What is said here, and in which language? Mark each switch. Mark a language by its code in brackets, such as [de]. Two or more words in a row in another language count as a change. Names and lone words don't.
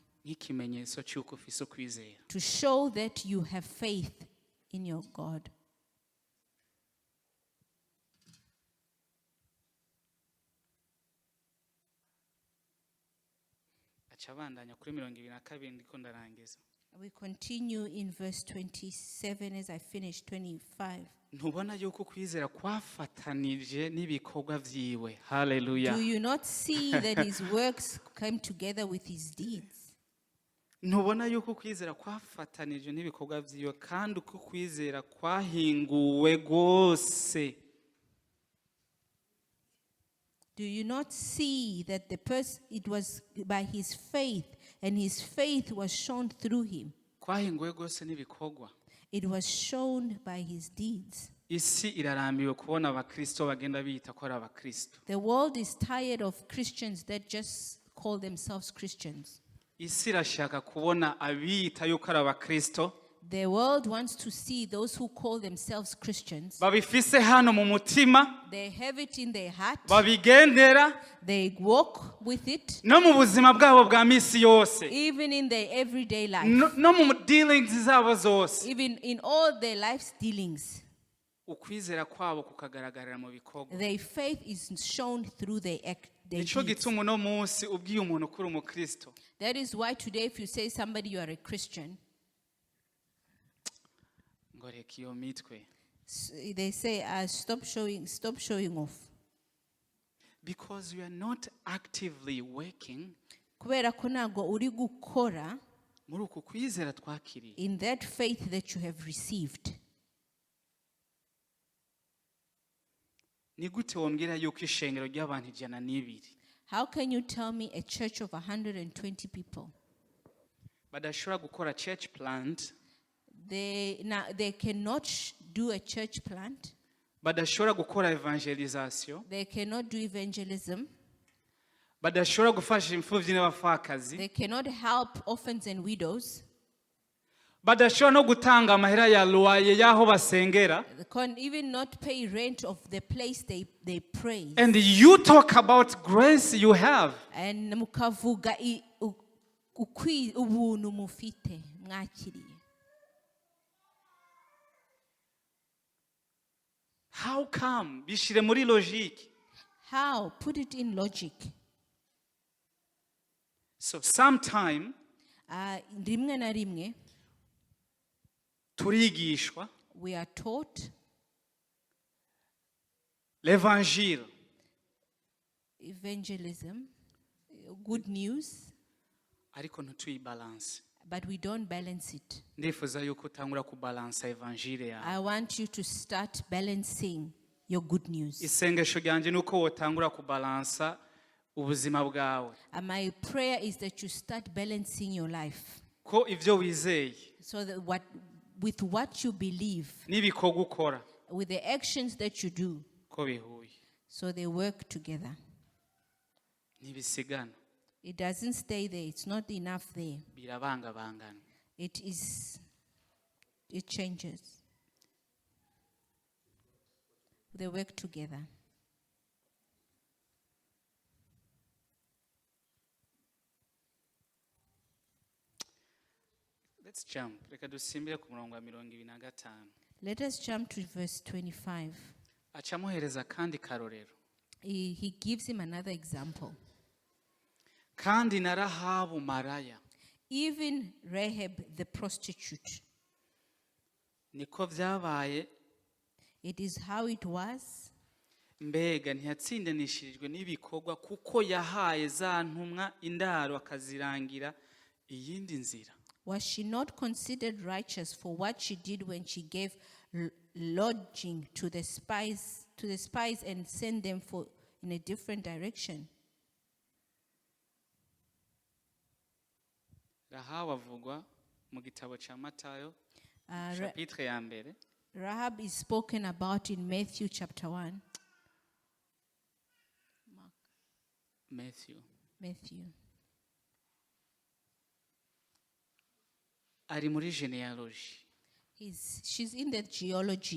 [rn] Nk'ikimenyetso cy'uko ufise ukwizera. [en] To show that you have faith in your God. [rn] Acabandanya kuri 22 ndiko ndarangiza. [en] We continue in verse 27 as I finish 25. [rn] Ntubona yuko kwizera kwafatanije n'ibikorwa vyiwe. Hallelujah. [en] Do you not see that his works came together with his deeds? [rn] Ntubona yuko kwizera kwafatanije n'ibikorwa vyiwe kandi uko kwizera kwahinguwe gose. [en] Do you not see that it was by his faith, and his faith was shown through him? [rn] Twahinguwe rwose n'ibikorwa. [en] It was shown by his deeds. [rn] Isi irarambiwe kubona abakristo bagenda biyita ko ari abakristo. [en] The world is tired of Christians that just call themselves Christians. [rn] Isi irashaka kubona abiyita yuko ari abakristo. [en] The world wants to see those who call themselves Christians. [rn] Babifise hano mu mutima. [en] They have it in their heart. [rn] Babigendera. [en] They walk with it. [rn] No mu buzima bwabo bwa misi yose. [en] Even in their everyday life. [rn] No mu dealings zabo zose. [en] Even in all their life's dealings. [rn] Ukwizera kwabo kukagaragarira mu bikorwa. [en] Their faith is shown through their [rn] Ico [en] deeds. [rn] gituma no munsi ubwiye umuntu kuri umukristo. [en] That is why today if you say somebody you are a Christian, [rn] Ngo reka iyo mitwe. [en] they say stop showing off. Because you are not actively working [rn] Kubera ko ntago uri gukora muri uku kwizera twakiriye. [en] in that faith that you have received. [rn] Ni gute wombwira yuko ishengero ry'abantu 120 [en] How can you tell me a church of 120 people, [rn] badashobora gukora [en] church plant, they cannot do a church plant, [rn] badashobora gukora evangelization, [en] they cannot do evangelism, [rn] badashobora gufasha imfuvyi n'abapfakazi, [en] they cannot help orphans and widows, [rn] badashobora no gutanga amahera ya loyer y'aho basengera. [en] they can even not pay rent of the place they pray. And you talk about grace you have. [rn] And mukavuga ubuntu mufite mwakiriye. [en] How come? [rn] Bishire muri logique. [en] How? Put it in logic. So sometime [rn] Rimwe na rimwe turigishwa [en] we are taught l'evangile, evangelism, good news, [rn] ariko ntituyibalance. [en] but we don't balance it. [rn] Ndifuza yuko utangura kubalansa evangile yawe. [en] I want you to start balancing your good news. [rn] Isengesho ryanje nuko wotangura kubalansa ubuzima bwawe. [en] And my prayer is that you start balancing your life. [rn] Ko ivyo wizeye [en] So that with what you believe, [rn] n'ibikorwa ukora [en] with the actions that you do, [rn] ko bihuye. [en] so they work together. [rn] Ntibisigana, [en] It doesn't stay there. It's not enough there. [rn] birabangabangana. [en] It changes. They work together. Let's jump. [rn] Reka dusimbire ku murongo wa 25. [en] Let us jump to verse 25. [rn] Acamuhereza kandi karorero. [en] He gives him another example. [rn] Kandi na Rahabu maraya. [en] Even Rahab the prostitute. [rn] Niko vyabaye. [en] It is how it was. [rn] Mbega ntiyatsindanishirijwe n'ibikorwa kuko yahaye za ntumwa indaro akazirangira iyindi nzira. [en] Was she not considered righteous for what she did when she gave lodging to the spies and sent them in a different direction? [rn] Rahabu avugwa mu gitabo ca Matayo Ra- chapitre ya mbere. [en] Rahab is spoken about in Matthew chapter 1. Matthew. [rn] Ari muri genealogy. [en] She's in the genealogy.